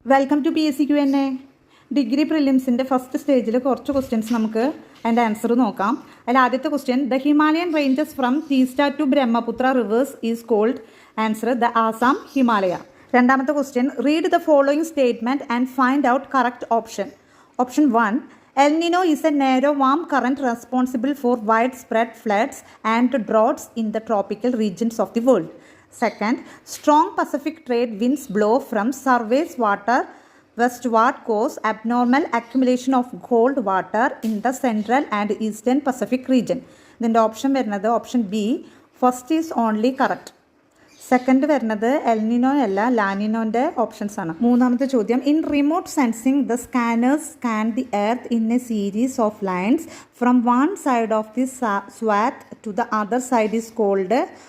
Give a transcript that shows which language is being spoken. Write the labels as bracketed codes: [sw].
[ml] Welcome to PSC Q&A. Degree പ്രിലിംസിൻ്റെ first സ്റ്റേജിൽ കുറച്ച് questions നമുക്ക് അതിൻ്റെ ആൻസർ നോക്കാം. അതിൽ ആദ്യത്തെ question, [en] The Himalayan ranges from Teesta to Brahmaputra rivers is called. Answer the Assam Himalaya. [ml] രണ്ടാമത്തെ question, [en] Read the following statement and find out correct option. Option 1, El Nino is a narrow warm current responsible for widespread floods and droughts in the tropical regions of the world. Second, strong Pacific trade winds blow from surface water westward cause abnormal accumulation of cold water in the central and eastern Pacific region. [ml] ഇതിൻ്റെ option വരുന്നത് option B, [en] First is only correct. [ml] Second വരുന്നത് El Niño അല്ല, ലാനിനോൻ്റെ options ആണ്. മൂന്നാമത്തെ ചോദ്യം, [en] In remote sensing the scanners scan the earth in a series of lines from one side of the swath to the other side is called.